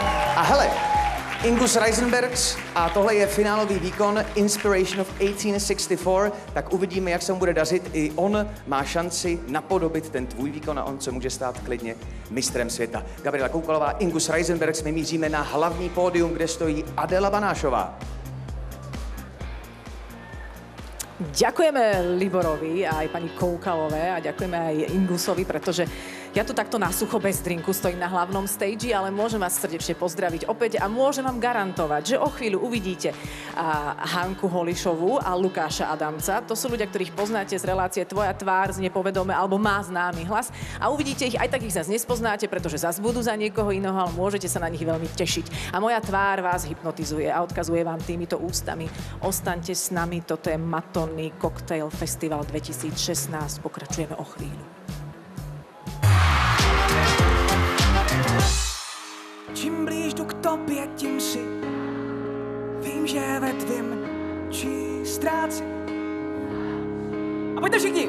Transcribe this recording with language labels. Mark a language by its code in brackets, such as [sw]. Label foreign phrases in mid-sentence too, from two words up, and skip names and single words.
[cs] A hele, Ingus Reisenbergs a tohle je finálový výkon Inspiration of 1864, tak uvidíme, jak se mu bude dařit. I on má šanci napodobit ten tvůj výkon a on se může stát klidně mistrem světa. Gabriela Koukalová, Ingus Reisenbergs, my míříme na hlavní pódium, kde stojí Adela Banášová. [sk] Ďakujeme Liborovi a aj pani Koukalové a ďakujeme aj Ingusovi, pretože Ja tu takto na sucho bez drinku stojím na hlavnom stage, ale môžem vás srdečne pozdraviť opäť a môžem vám garantovať, že o chvíľu uvidíte Hanku Holišovú a Lukáša Adamca. To sú ľudia, ktorých poznáte z relácie Tvoja tvár z Nepovedome alebo Má známy hlas. A uvidíte ich, aj tak ich zase nespoznáte, pretože zase budú za niekoho iného, ale môžete sa na nich veľmi tešiť. A moja tvár vás hypnotizuje a odkazuje vám týmito ústami. Ostaňte s nami, toto je Matony Cocktail Festival 2016. Pokračujeme o chvíľu. [cs] Čím blíž jdu k tobě, tím si vím, že ve tvým či ztrácím. A pojďte všichni!